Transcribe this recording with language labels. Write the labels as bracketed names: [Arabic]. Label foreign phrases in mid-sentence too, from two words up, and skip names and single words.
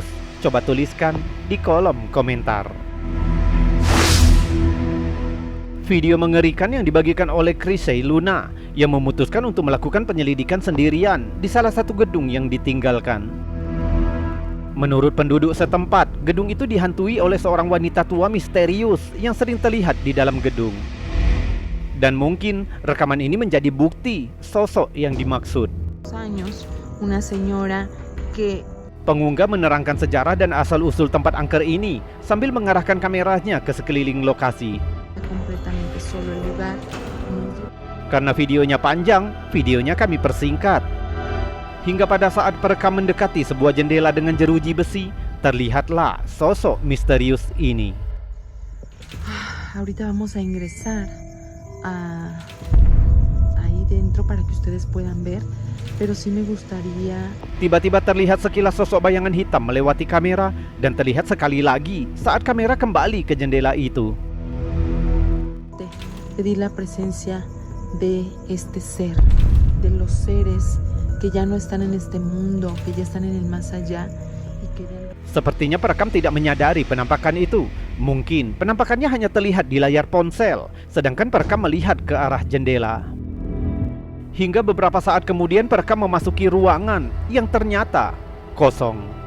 [Indonesian] Coba tuliskan di kolom komentar. Video mengerikan yang dibagikan oleh Chrissy Luna yang memutuskan untuk melakukan penyelidikan sendirian di salah satu gedung yang ditinggalkan. Menurut penduduk setempat, gedung itu dihantui oleh seorang wanita tua misterius yang sering terlihat di dalam gedung. Dan mungkin rekaman ini menjadi bukti sosok yang dimaksud. [Spanish] Una señora que [Indonesian] Pengunggah menerangkan sejarah dan asal-usul tempat angker ini sambil mengarahkan kameranya ke sekeliling lokasi. [Spanish] completamente solo el lugar. [Indonesian] Karena videonya panjang, videonya kami persingkat. Hingga pada saat perekam mendekati sebuah jendela dengan jeruji besi, terlihatlah sosok misterius ini. [Spanish] Ahorita vamos a ingresar ahí dentro para que ustedes puedan ver, pero sí me gustaría. [Indonesian] Tiba-tiba terlihat sekilas sosok bayangan hitam melewati kamera dan terlihat sekali lagi saat kamera kembali ke jendela itu. [Spanish] Pedir la presencia de este ser, de los seres que ya no están en este mundo, que ya están en el más allá y que [Indonesian] Sepertinya perekam tidak menyadari penampakan itu. Mungkin penampakannya hanya terlihat di layar ponsel, sedangkan perekam melihat ke arah jendela. Hingga beberapa saat kemudian perekam memasuki ruangan yang ternyata kosong.